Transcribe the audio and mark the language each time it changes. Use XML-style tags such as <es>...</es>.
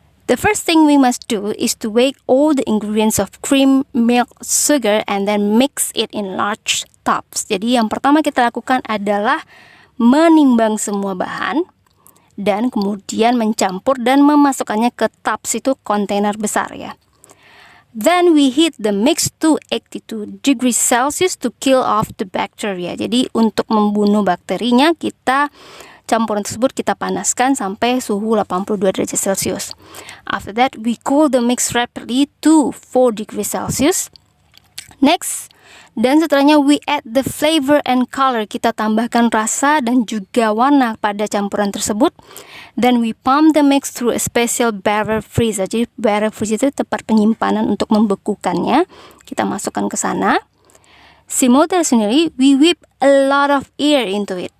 <en>The first thing we must do is to weigh all the ingredients of cream, milk, sugar, and then mix it in large tubs.</en> <id>Jadi yang pertama kita lakukan adalah menimbang semua bahan dan kemudian mencampur dan memasukkannya ke tubs, itu kontainer besar ya.</id> <en>Then we heat the mix to 82 degrees Celsius to kill off the bacteria.</en> <id>Jadi untuk membunuh bakterinya campuran tersebut kita panaskan sampai suhu 82 derajat Celcius.</id> <en>After that, we cool the mix rapidly to 4 degrees Celsius. Next,</en> <id>dan setelahnya</id> <en>we add the flavor and color.</en> <id>Kita tambahkan rasa dan juga warna pada campuran tersebut.</id> <en>Then we pump the mix through a special barrel freezer.</en> <id>Jadi barrel freezer itu tempat penyimpanan untuk membekukannya. Kita masukkan ke sana.</id> <en>Simultaneously, we whip a lot of air into it.</en>